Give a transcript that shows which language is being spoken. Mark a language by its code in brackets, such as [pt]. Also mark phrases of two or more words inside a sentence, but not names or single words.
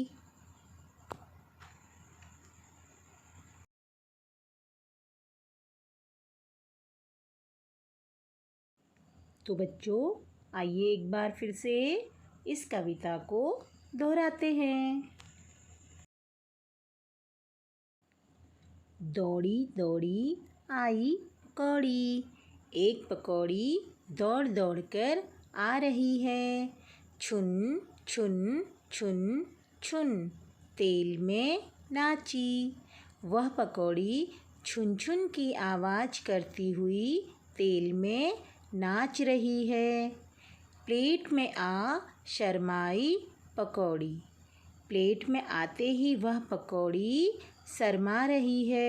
[hi] तो बच्चों आइए एक बार फिर से इस कविता को दोहराते हैं। दौड़ी दौड़ी आई पकौड़ी, एक पकौड़ी दौड़ दौड़ कर आ रही है, छुन छुन छुन छुन, तेल में नाची। वह पकौड़ी छुन छुन की आवाज़ करती हुई तेल में नाच रही है, प्लेट में आ शर्माई पकौड़ी, प्लेट में आते ही वह पकौड़ी शर्मा रही है।